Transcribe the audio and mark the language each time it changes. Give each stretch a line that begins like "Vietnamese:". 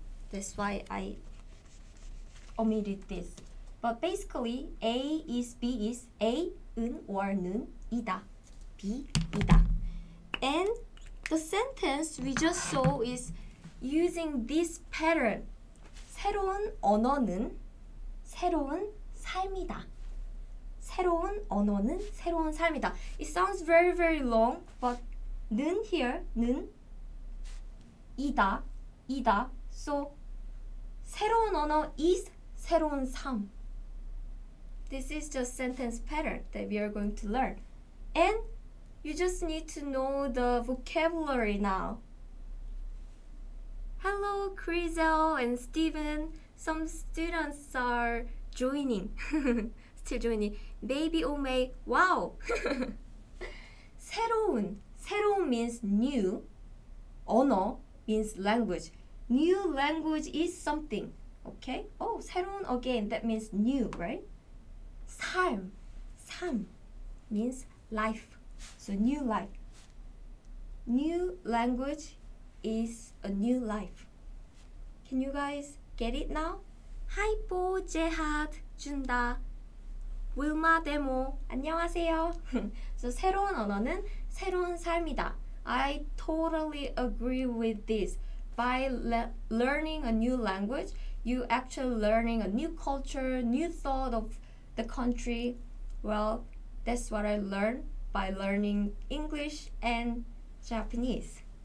English: That's why I omitted this. But basically, A is B is A, 은 or 는, 이다, B, 이다. And the sentence we just saw is using this pattern.
Korean: 새로운 언어는 새로운 삶이다. 새로운 언어는 새로운 삶이다.
English: It sounds very, very long, but 는 here, 는, 이다, 이다.
Korean: So 새로운 언어 is 새로운 삶.
English: This is just sentence pattern that we are going to learn. And you just need to know the vocabulary now. Hello, Crizel and Steven. Some students are joining. Still joining. Baby Omei. Wow. 새로운. 새로운 means new. 언어 means language. New language is something. Okay? Oh, 새로운 again. That means new, right? 삶. 삶 means life. So new life. New language is a new life. Can you guys get it now?
Korean: 하이포 제핫 준다. wilma 데모 안녕하세요. So 새로운 언어는 새로운 삶이다.
English: I totally agree with this. By learning a new language, you actually learning a new culture, new thought of the country. Well, that's what I learned by learning English and Japanese.